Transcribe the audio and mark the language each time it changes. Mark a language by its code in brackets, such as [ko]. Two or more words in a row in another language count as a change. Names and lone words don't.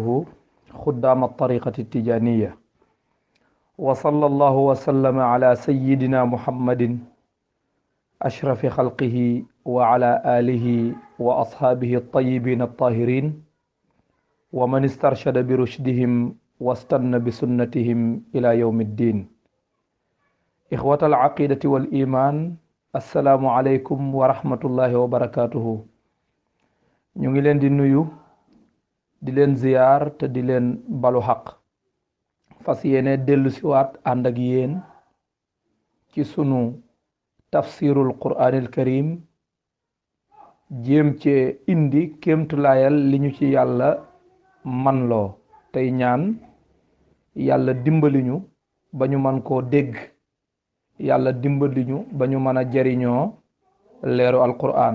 [ar] خدام الطريقة التجانية، وصلى الله وسلم على سيدنا محمد أشرف خلقه وعلى آله وأصحابه الطيبين الطاهرين ومن استرشد برشدهم واستنى بسنتهم إلى يوم الدين. إخوة العقيدة والإيمان، السلام عليكم ورحمة الله وبركاته. [wo] ñu ngi leen di nuyu, di leen ziyaar te di leen balu xaq. fas yéene dellu siwaat ànd ak yéen ci sunu [ar] تفسير القرآن الكريم, [wo] jéem cee indi kéemtulaayal li ñu ci yàlla man loo, tey ñaan yàlla dimbali ñu ba ñu man koo dégg, yàlla dimbali ñu ba ñu mën a jariñoo leeru alqur'an.